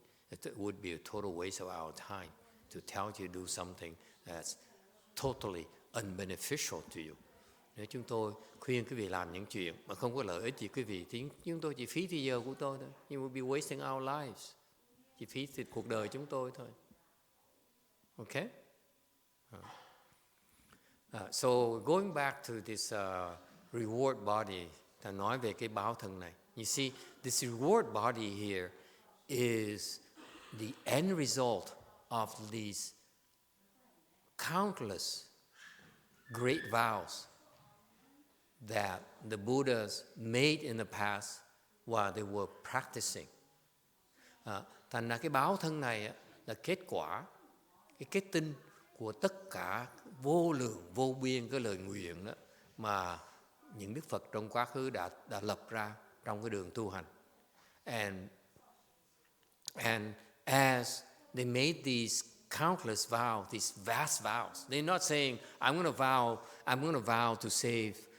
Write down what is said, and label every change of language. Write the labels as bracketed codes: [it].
[en] It would be a total waste of our time to tell you to do something that's totally unbeneficial to you. [vi] Nếu chúng tôi khuyên quý vị làm những chuyện mà không có lợi ích gì quý vị, thì chúng tôi chỉ phí thời giờ của tôi thôi. [en] You will be wasting our lives. [vi] Chỉ phí cuộc đời chúng tôi thôi. Okay? [en] So going back to this reward body, [vi] ta nói về cái báo thân này. [en] You see, this reward body here is the end result of these countless great vows that the Buddhas made in the past while they were practicing. [vi] Thành ra cái báo thân này là kết quả, cái kết tinh của tất cả vô lượng vô biên cái lời nguyện đó mà những Đức Phật trong quá khứ đã lập ra trong cái đường tu hành. [en] And as they made these countless vows, these vast vows, they're not saying I'm going to vow to save